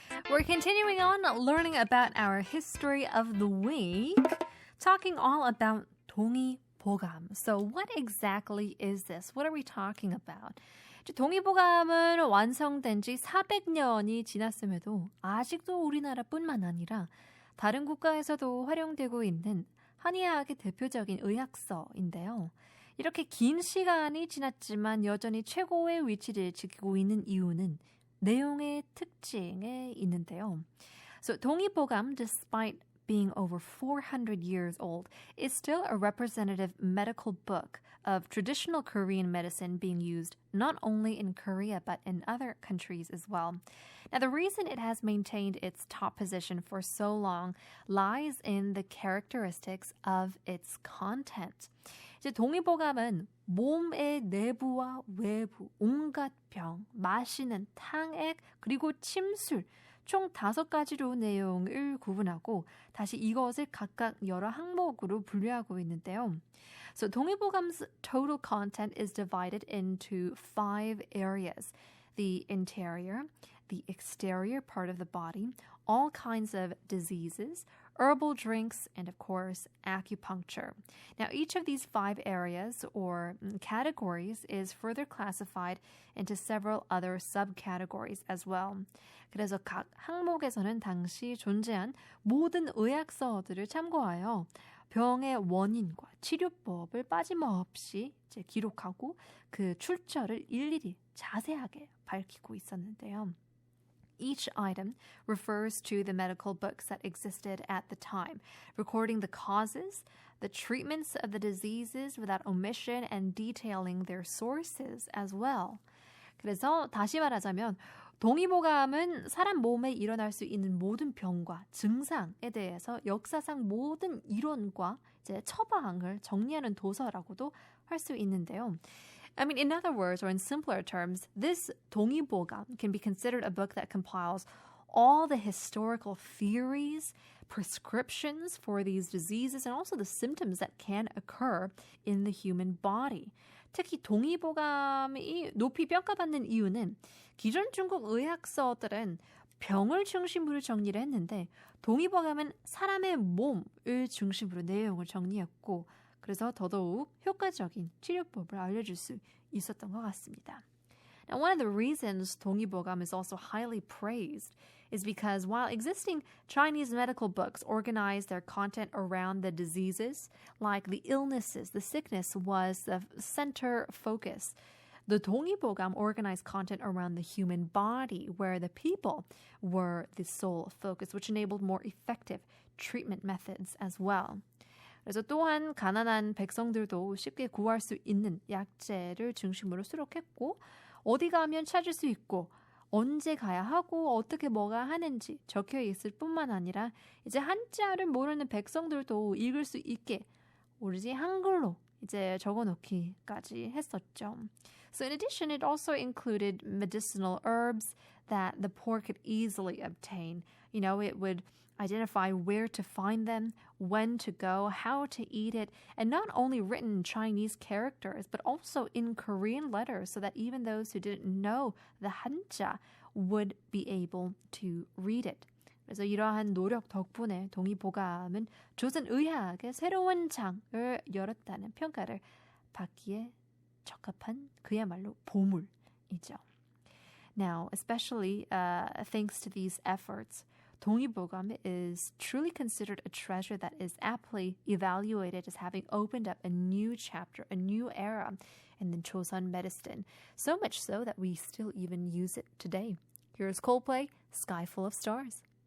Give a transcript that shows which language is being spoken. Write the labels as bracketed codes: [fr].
[en] We're continuing on learning about our history of the week, talking all about 동의보감. So what exactly is this? What are we talking about? [ko] 동의보감은 완성된 지 400년이 지났음에도 아직도 우리나라뿐만 아니라 다른 국가에서도 활용되고 있는 한의학의 대표적인 의학서인데요. 이렇게 긴 시간이 지났지만 여전히 최고의 위치를 지키고 있는 이유는 내용의 특징에 있는데요. [en] So 동의보감, despite being over 400 years old, is still a representative medical book of traditional Korean medicine being used not only in Korea but in other countries as well. Now, the reason it has maintained its top position for so long lies in the characteristics of its content. [ko] 이제 동의보감은 몸의 내부와 외부, 온갖 병, 마시는 탕액, 그리고 침술, 총 5가지로 내용을 구분하고 다시 이것을 각각 여러 항목으로 분류하고 있는데요. [en] So 동의보감's total content is divided into 5 areas. The interior, the exterior part of the body, all kinds of diseases, herbal drinks, and of course, acupuncture. Now, each of these 5 areas or categories is further classified into several other subcategories as well. [ko] 그래서 각 항목에서는 당시 존재한 모든 의학서들을 참고하여 병의 원인과 치료법을 빠짐없이 이제 기록하고 그 출처를 일일이 자세하게 밝히고 있었는데요. [en] Each item refers to the medical books that existed at the time, recording the causes, the treatments of the diseases without omission, and detailing their sources as well. [ko] 그래서 다시 말하자면 동의보감은 사람 몸에 일어날 수 있는 모든 병과 증상에 대해서 역사상 모든 이론과 이제 처방을 정리하는 도서라고도 할 수 있는데요. [en] I mean, in other words, or in simpler terms, this 동의보감 can be considered a book that compiles all the historical theories, prescriptions for these diseases, and also the symptoms that can occur in the human body. [ko] 특히 동의보감이 높이 평가받는 이유는 기존 중국 의학서들은 병을 중심으로 정리를 했는데 동의보감은 사람의 몸을 중심으로 내용을 정리했고 그래서 더더욱 효과적인 치료법을 알려줄 수 있었던 것 같습니다. [en] Now, one of the reasons 동의보감 is also highly praised is because while existing Chinese medical books organize their content around the diseases, like the illnesses, the sickness was the center focus. The 동의보감 organized content around the human body, where the people were the sole focus, which enabled more effective treatment methods as well. [ko] 그래서 또한 가난한 백성들도 쉽게 구할 수 있는 약재를 중심으로 수록했고 어디 가면 찾을 수 있고 언제 가야 하고 어떻게 뭐가 하는지 적혀 있을 뿐만 아니라 이제 한자를 모르는 백성들도 읽을 수 있게 오로지 한글로 이제 적어놓기까지 했었죠. [en] So in addition, it also included medicinal herbs that the poor could easily obtain. You know, it would identify where to find them, when to go, how to eat it, and not only written in Chinese characters, but also in Korean letters so that even those who didn't know the 한자 would be able to read it. [ko] 그래서 이러한 노력 덕분에 동의보감은 조선 의학의 새로운 장을 열었다는 평가를 받기에 적합한 그야말로 보물이죠. [en] Now, especially thanks to these efforts, 동의보감 is truly considered a treasure that is aptly evaluated as having opened up a new chapter, a new era in the Joseon medicine, so much so that we still even use it today. Here's Coldplay, Sky Full of Stars.